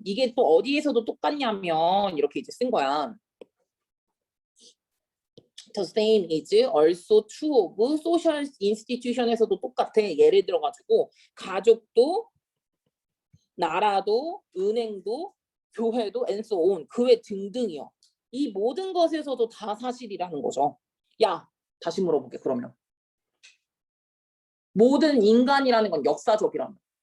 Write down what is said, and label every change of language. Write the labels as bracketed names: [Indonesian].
[Korean] 이게 또 어디에서도 똑같냐면 이렇게 이제 쓴 거야. [English] The same is also true of social institution에서도 [Korean] 똑같아. 예를 들어 가지고 가족도 나라도 은행도 교회도 [English] and so on [Korean] 그 외 등등이요. 이 모든 것에서도 다 사실이라는 거죠. 야 다시 물어볼게. 그러면 모든 인간이라는 건 역사적이라며.